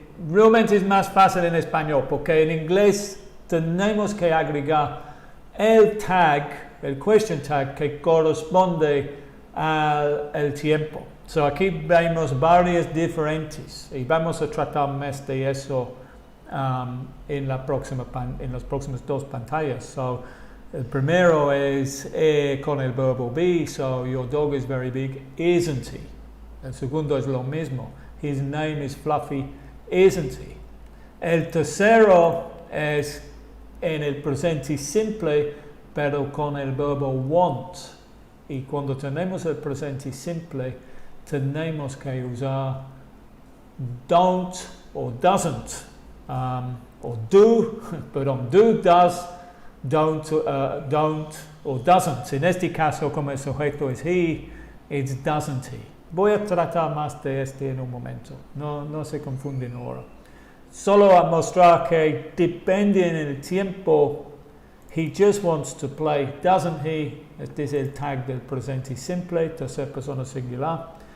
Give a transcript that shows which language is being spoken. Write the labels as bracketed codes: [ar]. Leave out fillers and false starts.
[es] Realmente es más fácil en español porque en inglés tenemos que agregar el tag, el question tag que corresponde al tiempo. So aquí vemos varias diferentes y vamos a tratar más de eso en las próximas dos pantallas. So, el primero es con el verbo be. [en] So, your dog is very big, isn't he? [es] El segundo es lo mismo. [en] His name is Fluffy, isn't he? [es] El tercero es en el presente simple, pero con el verbo want. Y cuando tenemos el presente simple, tenemos que usar don't o doesn't. Or do, perdón, do, does, don't o doesn't. En este caso, como el sujeto es he, it's doesn't he. Voy a tratar más de en un momento, no se confunden ahora. Solo a mostrar que depende en el tiempo, [en] he just wants to play, doesn't he? [es] Este es el tag del presente simple, tercera persona singular.